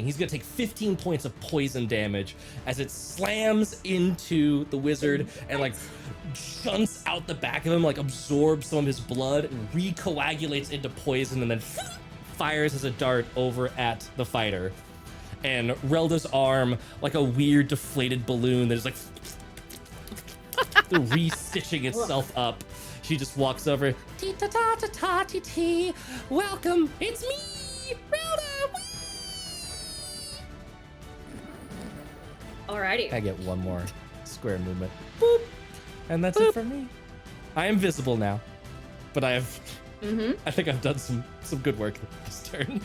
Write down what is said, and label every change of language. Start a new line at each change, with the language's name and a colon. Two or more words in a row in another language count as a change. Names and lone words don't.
English: He's going to take 15 points of poison damage as it slams into the wizard and like shunts out the back of him, like absorbs some of his blood and recoagulates into poison, and then fires as a dart over at the fighter. And Relda's arm, like a weird deflated balloon that is like re-stitching itself up. She just walks over. Tee-ta-ta-ta-ta-tee-tee. Welcome, it's me, Relda! Alrighty. I get one more square movement. Boop. And that's it for me. I am visible now. But I think I've done some good work this turn.